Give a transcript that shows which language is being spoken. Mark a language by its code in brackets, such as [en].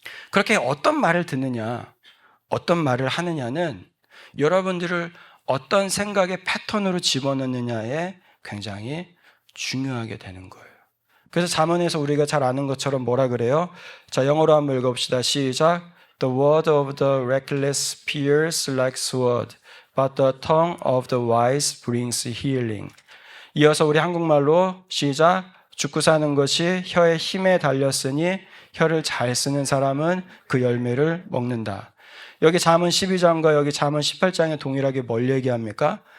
[ko] 그렇게 어떤 말을 듣느냐, 어떤 말을 하느냐는 여러분들을 어떤 생각의 패턴으로 집어넣느냐에 굉장히 중요하게 되는 거예요. 그래서 잠언에서 우리가 잘 아는 것처럼 뭐라 그래요? 자, 영어로 한번 읽어봅시다. 시작. [en] The word of the reckless pierces like sword, but the tongue of the wise brings healing. [ko] 이어서 우리 한국말로 시작. 죽고 사는 것이 혀의 힘에 달렸으니 혀를 잘 쓰는 사람은 그 열매를 먹는다. 여기 잠언 12장과 여기 잠언 18장에 동일하게 뭘 얘기합니까?